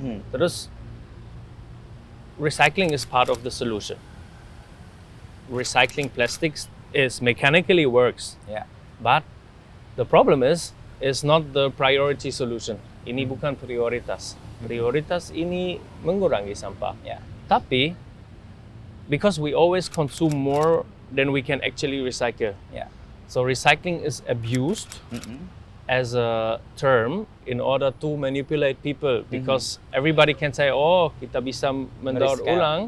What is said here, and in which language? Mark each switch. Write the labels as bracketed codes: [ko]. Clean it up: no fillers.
[en] Terus recycling is part of the solution. Recycling plastics is mechanically works, but the problem is not the priority solution. [id] Ini bukan prioritas. Prioritas ini mengurangi sampah. [en] Tapi because we always consume more than we can actually recycle. So recycling is abused as a term in order to manipulate people because everybody can say, oh [id] kita bisa mendaur ulang.